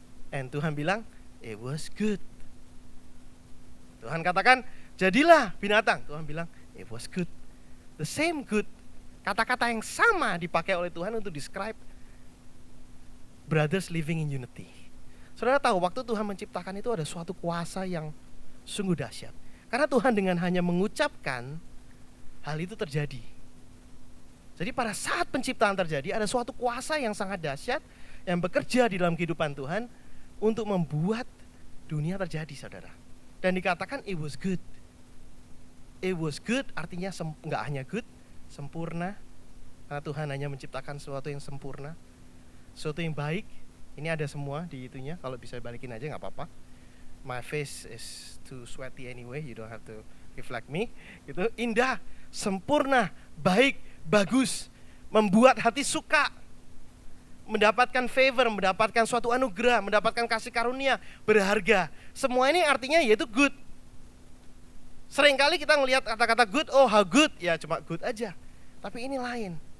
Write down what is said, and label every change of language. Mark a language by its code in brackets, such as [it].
[id] And Tuhan bilang [en] it was good. [id] Tuhan katakan jadilah binatang. Tuhan bilang [en] it was good. The same good. [id] Kata-kata yang sama dipakai oleh Tuhan untuk describe [en] brothers living in unity. [id] Saudara tahu waktu Tuhan menciptakan itu ada suatu kuasa yang sungguh dahsyat. Karena Tuhan dengan hanya mengucapkan, hal itu terjadi. Jadi pada saat penciptaan terjadi, ada suatu kuasa yang sangat dahsyat yang bekerja di dalam kehidupan Tuhan untuk membuat dunia terjadi, saudara. Dan dikatakan [en] it was good. It was good [id] artinya nggak hanya good, sempurna. Karena Tuhan hanya menciptakan sesuatu yang sempurna, sesuatu yang baik. Ini ada semua di itunya. Kalau bisa balikin aja nggak apa-apa. [en] My face is too sweaty anyway. You don't have to reflect me. [id] Gitu. Indah, sempurna, baik, bagus, membuat hati suka, mendapatkan favor, mendapatkan suatu anugerah, mendapatkan kasih karunia, berharga. Semua ini artinya yaitu good. Seringkali kita ngelihat kata-kata good, [en] oh how good, [id] ya cuma good aja. Tapi ini lain.